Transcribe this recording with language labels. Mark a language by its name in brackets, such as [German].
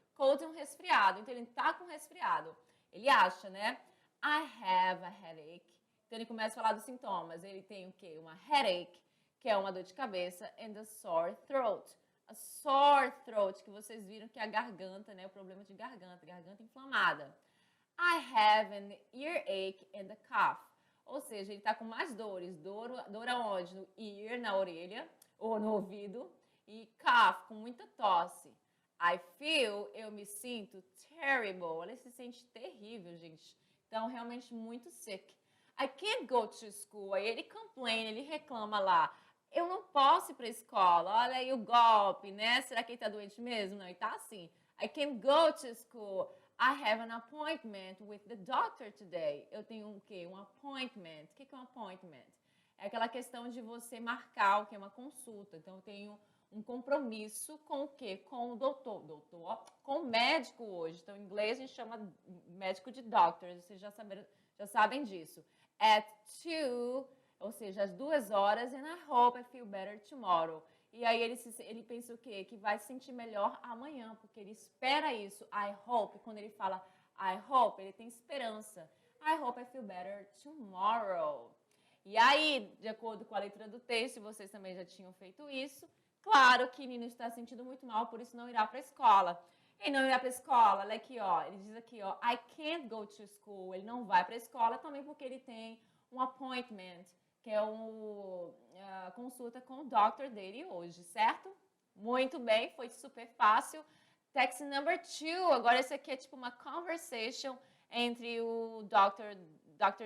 [Portuguese] Cold é um resfriado. Então, ele tá com resfriado. Ele acha, né? [English] I have a headache. [Portuguese] Então, ele começa a falar dos sintomas. Ele tem o quê? Uma headache, que é uma dor de cabeça, [English] and a sore throat. [Portuguese] A sore throat, que vocês viram que é a garganta, né? O problema de garganta inflamada. [English] I have an earache and a cough. [Portuguese] Ou seja, ele tá com mais dores. Dor aonde? No ear, na orelha, ou no ouvido. E cough, com muita tosse. [English] I feel, [Portuguese] eu me sinto terrible. Ele se sente terrível, gente. Então, realmente muito sick. [English] I can't go to school. Aí ele complain, [Portuguese] ele reclama lá. Eu não posso ir para a escola. Olha aí o golpe, né? Será que ele está doente mesmo? Não, ele está assim. [English] I can't go to school. I have an appointment with the doctor today. [Portuguese] Eu tenho o quê? Um appointment. O que é um appointment? É aquela questão de você marcar o que é uma consulta. Então, eu tenho um compromisso com o quê? Com o doutor, com o médico hoje. Então, em inglês a gente chama médico de doctor, vocês já sabem disso. [English] At 2, [Portuguese] ou seja, às 2 horas, [English] and I hope I feel better tomorrow. [Portuguese] E aí ele pensa o quê? Que vai se sentir melhor amanhã, porque ele espera isso. [English] I hope, [Portuguese] quando ele fala I hope, ele tem esperança. [English] I hope I feel better tomorrow. [Portuguese] E aí, de acordo com a leitura do texto, vocês também já tinham feito isso, claro que Nino está se sentindo muito mal, por isso não irá para a escola. Ele não irá para a escola, olha aqui, ó. Ele diz aqui, ó, [English] I can't go to school. [Portuguese] Ele não vai para a escola também porque ele tem um appointment, que é uma consulta com o doctor dele hoje, certo? Muito bem, foi super fácil. [English] Text number 2, [Portuguese] agora esse aqui é tipo uma conversation entre o Dr.